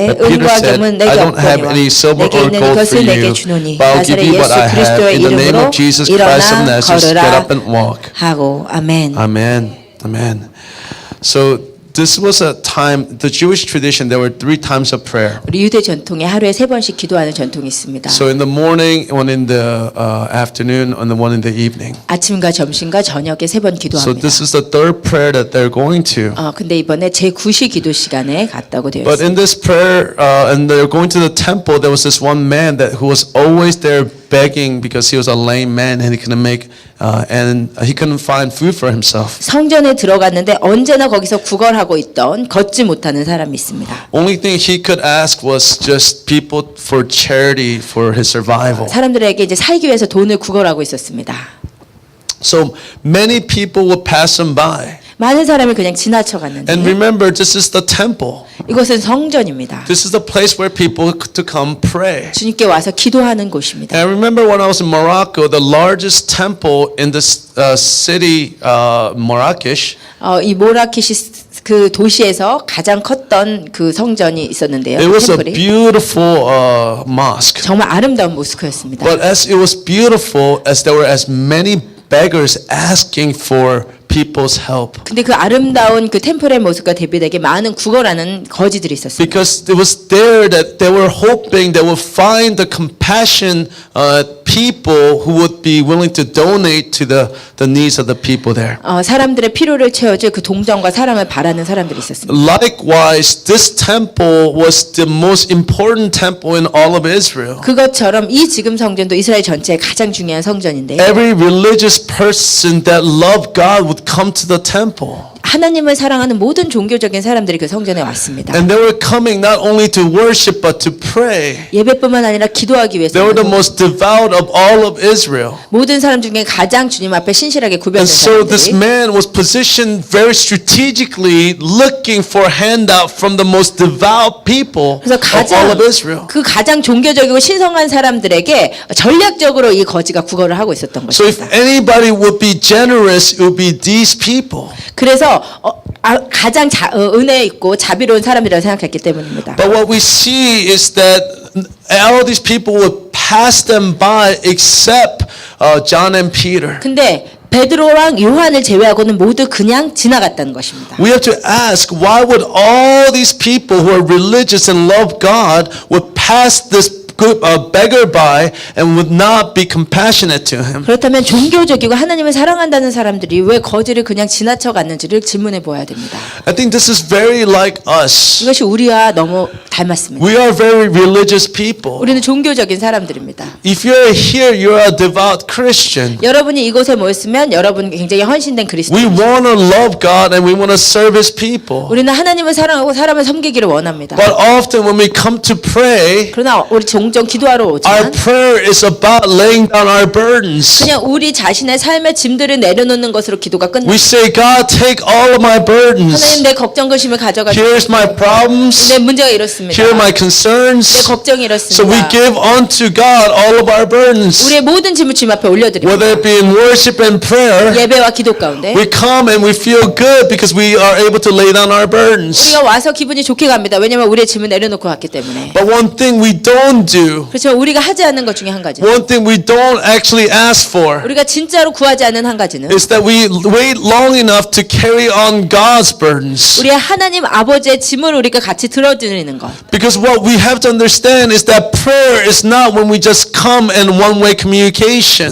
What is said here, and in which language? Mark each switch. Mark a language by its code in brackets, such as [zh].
[en] But Peter [ko] 은과 [en] said, [ko] 금은 [en] "I [ko] 내게 [en] don't have [ko] 없거니와 [en] any silver [ko] 내게 [en] or [ko] 있는 [en] gold for [ko] 이것을 내게 [en] you, [ko] 주노니 [en] but I'll give [ko] 나사렛 [en] you what [ko] 예수 [en] I have. [ko] 그리스도의 [en] In the name [ko] 이름으로 [en] of Jesus Christ of [ko] 일어나 [en] Nazareth, get [ko] 걸으라 [en] up and walk." [ko] 하고 아멘. [en] Amen. Amen. So this was a time, the Jewish tradition, there were 3 times of prayer. [ko] 우리 유대 전통에 하루에 3번씩 기도하는 전통이 있습니다. [en] So in the morning, one in the afternoon, and the one in the evening. [ko] 아침과 점심과 저녁에 3번 [en] So [ko] 기도합니다. [en] this is the 3rd prayer that they're going to. [ko] 근데 이번에 제9시 기도 시간에 갔다고 되어 [en] But [ko] 있습니다. [en] in this prayer, and they're going to the temple, there was this one man who was always there begging because he was a lame man and he couldn't and he couldn't find food for himself. [ko] 성전에 들어갔는데 언제나 거기서 구걸하고 있던 걷지 못하는 사람이 있습니다. [en] Only thing he could ask was just people for charity for his survival. [ko] 사람들에게 이제 살기 위해서 돈을 구걸하고 있었습니다. [en] So many people would pass him by. [ko] 많은 사람이 그냥 지나쳐 갔는데 [en] And remember, this is the temple. [ko] 이곳은 성전입니다. [en] This is the place where people to come pray. [ko] 주님께 와서 기도하는 곳입니다. [en] And I remember when I was in Morocco, the largest temple in this city, Marrakesh, [ko] 이 모라케시 그 도시에서 가장 컸던 그 성전이 있었는데요. [en] it was a [ko] 템플이. [en] beautiful mosque. [ko] 정말 아름다운 모스크였습니다. [en] But as it was beautiful, as there were as many beggars asking for people's help. [ko] 근데 그 아름다운 그 템플의 모습과 대비되게 많은 구걸하는 거지들이 있었어요. [en] Because it was there that they were hoping they would find the compassion people who would be willing to donate to the needs of the people there. [ko] 사람들의 필요를 채워줄 그 동정과 사랑을 바라는 사람들이 있었습니다. [en] Likewise, this temple was the most important temple in all of Israel. [ko] 그것처럼 이 지금 성전도 이스라엘 전체의 가장 중요한 성전인데요. [en] Every religious person that loved God would come to the temple. [ko] 하나님을 사랑하는 모든 종교적인 사람들이 그 성전에 왔습니다. [en] And they were coming not only to worship but to pray. [ko] 예배뿐만 아니라 기도하기 위해서 [en] They were the most devout of all of Israel. [ko] 모든 사람 중에 가장 주님 앞에 신실하게 [en] And [ko] 구별된 [en] so this [ko] 사람들이 [en] man was positioned very strategically looking for handout from the most devout people [ko] 그래서 [en] of all of Israel. [ko] 그 가장 종교적이고 신성한 사람들에게 전략적으로 이 거지가 구걸을 하고 있었던 [en] So if [ko] 것입니다. [en] anybody would be generous, it would be these people. [ko] 그래서 가장 은혜 있고 자비로운 사람이라고 생각했기 때문입니다. [en] But what we see is that all these people would pass them by except John and Peter. [ko] 근데 베드로랑 요한을 제외하고는 모두 그냥 지나갔다는 것입니다. [en] We have to ask, why would all these people who are religious and love God would pass this beggar by and would not be compassionate to him? [ko] 그렇다면 종교적이고 하나님을 사랑한다는 사람들이 왜 거지를 그냥 지나쳐 갔는지를 질문해 보아야 됩니다. [en] I think this is very like us. [ko] 이것이 우리와 너무 닮았습니다. [en] We are very religious people. [ko] 우리는 종교적인 사람들입니다. [en] If you're here, you're a devout Christian. [ko] 여러분이 이곳에 모였으면 여러분 굉장히 헌신된 [en] We [ko] 그리스도입니다. [en] want to love God and we want to serve His people. [ko] 우리는 하나님을 사랑하고 사람을 섬기기를 원합니다. [en] But often when we come to pray, [ko] 그러나 우리 종종 기도하러 [en] our [ko] 오지만 [en] prayer is about laying down our burdens. [ko] 그냥 우리 자신의 삶의 짐들을 내려놓는 것으로 기도가 [en] We [ko] 끝납니다. [en] say, God, take all of my burdens. [ko] 하나님 내 걱정 근심을 가져가시고 [en] Here's my problems. [ko] 내 문제가 이렇습니다. [en] Here are my [ko] 내 [en] concerns. [ko] 걱정이 [en] So we [ko] 이렇습니다. [en] give unto God all of our burdens. [ko] 우리의 모든 짐을 주님 앞에 올려드립니다. [en] Whether it be in worship and prayer, [ko] 예배와 기도 가운데 [en] we come and we feel good because we are able to lay down our burdens. [ko] 우리가 와서 기분이 좋게 갑니다. 왜냐하면 우리의 짐을 내려놓고 왔기 때문에. [en] But one thing we don't do, [ko] 그렇지만 우리가 하지 않는 것 중에 한 가지, [en] one thing we don't actually ask for, [ko] 우리가 진짜로 구하지 않는 한 가지는 [en] is that we wait long enough to carry on God's burdens. [ko] 우리의 하나님 아버지의 짐을 우리가 같이 들어드리는 것. [en] Because what we have to understand is that prayer is not when we just come in one-way communication.